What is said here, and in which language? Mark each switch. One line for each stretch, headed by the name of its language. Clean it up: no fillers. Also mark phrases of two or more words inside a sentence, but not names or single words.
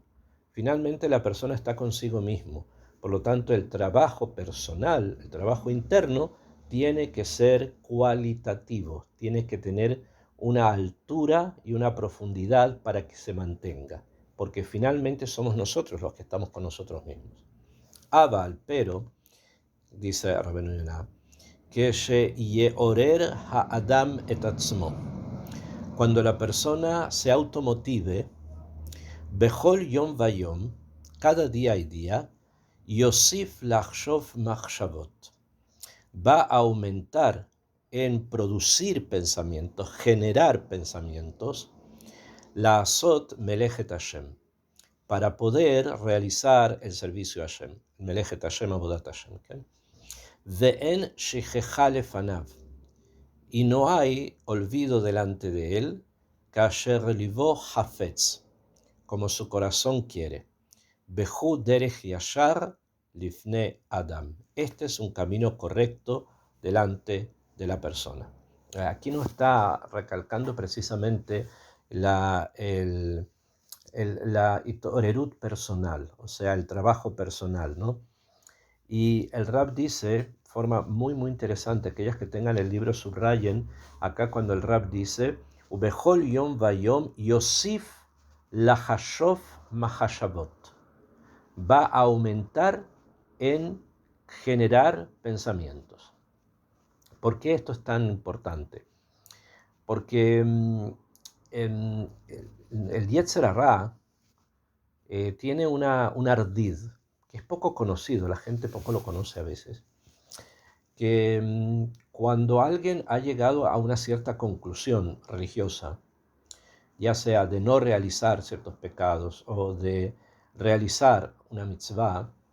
Spanish: Finalmente la persona está consigo mismo, por lo tanto el trabajo personal, el trabajo interno, tiene que ser cualitativo, tiene que tener una altura y una profundidad para que se mantenga, porque finalmente somos nosotros los que estamos con nosotros mismos. Aval, pero dice Rabbeinu Yonah, que
Hebrew: שיעורר האדם את עצמו.
Spanish: Cuando la persona se automotive,
Hebrew: בכל יום ויום,
Spanish: cada día y día,
Hebrew: יוסיף לחשוב מחשבות,
Spanish: va a aumentar en producir pensamientos, generar pensamientos,
Hebrew: לעשות מלאכת השם,
Spanish: para poder realizar el servicio a Hashem,
Hebrew: מלאכת השם, עבודת השם,
Spanish: ¿okay?
Hebrew: ואין שכחה לפניו,
Spanish: y no hay olvido delante de él,
Hebrew: כאשר לבו חפץ,
Spanish: como su corazón quiere,
Hebrew: בהוא דרך ישר לפני אדם.
Spanish: Este es un camino correcto delante de la persona. Aquí nos está recalcando precisamente la itorerut personal, o sea, el trabajo personal, ¿no? Y el Rab dice, de forma muy interesante, aquellas que tengan el libro subrayen, acá cuando el Rab dice,
Hebrew: ובכל יום ויום יוסיף לחשוב מחשבות,
Spanish: va a aumentar en generar pensamientos. ¿Por qué esto es tan importante? Porque el
Hebrew: יצר הרע
Spanish: tiene un ardid que es poco conocido, la gente poco lo conoce a veces, que cuando alguien ha llegado a una cierta conclusión religiosa, ya sea de no realizar ciertos pecados o de realizar una mitzvah,